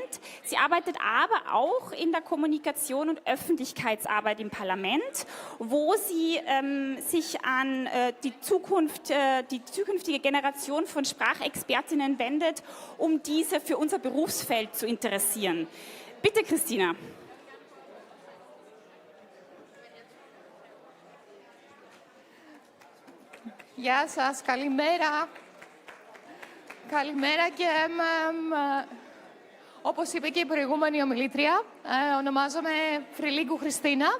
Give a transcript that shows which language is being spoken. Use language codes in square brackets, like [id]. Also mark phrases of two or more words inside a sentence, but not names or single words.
[de] Sie arbeitet aber auch in der Kommunikation und Öffentlichkeitsarbeit im Parlament, wo sie sich an die zukünftige Generation von Sprachexpertinnen wendet, um diese für unser Berufsfeld zu interessieren. Bitte, Christina. [el] Γεια σας, καλημέρα. Καλημέρα και όπως είπε και η προηγούμενη ομιλήτρια, ονομάζομαι Φρυλίγκου Χριστίνα.